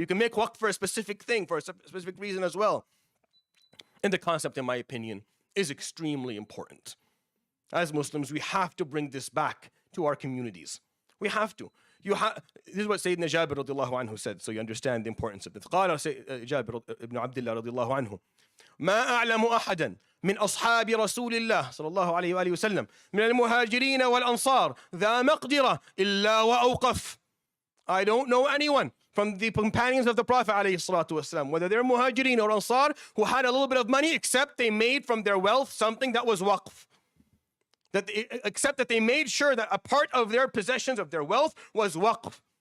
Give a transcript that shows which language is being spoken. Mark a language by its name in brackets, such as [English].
[English] You can make waqf for a specific thing, for a specific reason as well. And the concept, in my opinion, is extremely important. As Muslims, we have to bring this back to our communities. We have to. This is what Sayyidina Jabir radiallahu anhu said, so you understand the importance of this. [Arabic] قال جابر ibn Abdullah radiallahu anhu ما أعلم أحدا من أصحاب رسول الله صلى الله عليه وآله وسلم من المهاجرين والأنصار ذا مقدرة إلا وأوقف. [English] I don't know anyone from the companions of the Prophet alayhi salatu wasalam, whether they're muhajirin or ansar, who had a little bit of money, except they made from their wealth something that was waqf. Except that they made sure that a part of their possessions, of their wealth, was waqf.